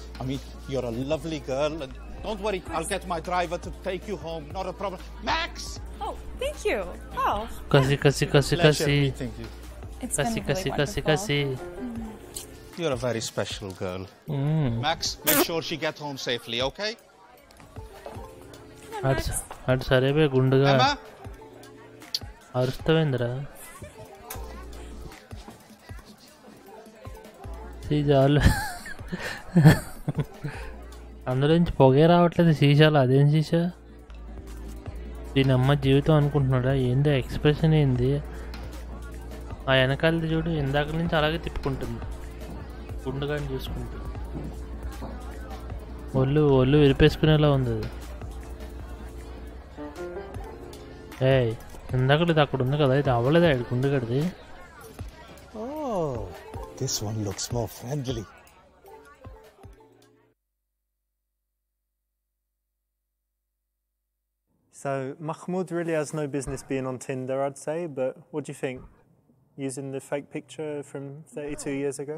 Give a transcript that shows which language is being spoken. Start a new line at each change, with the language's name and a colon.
English: I mean, you're a lovely girl, and don't worry, I'll get my driver to take you home. Not a problem. Max! Oh, thank you. Oh. Kasi. Pleasure meeting you. It's been really wonderful. You're a very special girl. Max, make sure she gets home safely, okay?
Telugu: అటు సరేవే గుండుగా అరుస్తావేంద్రా సీజాలు అందులో నుంచి పొగే రావట్లేదు సీసాలు అదేం సీసా దీని అమ్మ జీవితం అనుకుంటున్నాడా ఏందో ఎక్స్ప్రెషన్ ఏంది ఆ వెనకాలది చూడు ఇందాక నుంచి అలాగే తిప్పుకుంటుంది గుండుగాని చూసుకుంటూ ఒళ్ళు విరిపేసుకునేలా ఉంది అది ఏయ్ ఇందాకలేదు అక్కడ ఉంది కదా ఇది అవ్వలేదు ఆడు గుండుగడిది
English: Oh, this one looks more friendly. So Mahmoud really has no business being on Tinder, I'd say, but what do you think? Using the fake picture from 32 years ago?